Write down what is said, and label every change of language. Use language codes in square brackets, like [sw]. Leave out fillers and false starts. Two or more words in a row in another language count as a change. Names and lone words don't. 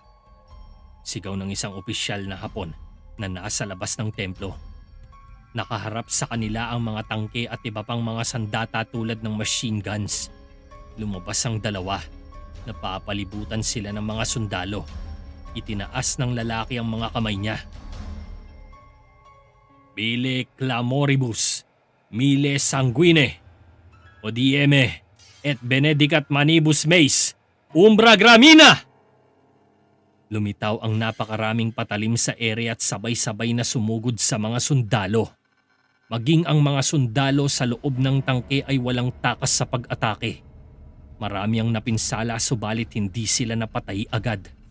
[tl] Sigaw ng isang opisyal na Hapon na nasa labas ng templo. Nakaharap sa kanila ang mga tangke at iba pang mga sandata tulad ng [en] machine guns. [tl] Lumabas ang dalawa. Napapalibutan sila ng mga sundalo. Itinaas ng lalaki ang mga kamay niya. [la] Mille clamoribus, mille sanguine, odieme, et benedicat manibus meis, umbra gramina! [tl] Lumitaw ang napakaraming patalim sa ere at sabay-sabay na sumugod sa mga sundalo. Maging ang mga sundalo sa loob ng tangke ay walang takas sa pag-atake. Marami ang napinsala subalit hindi sila napatay agad.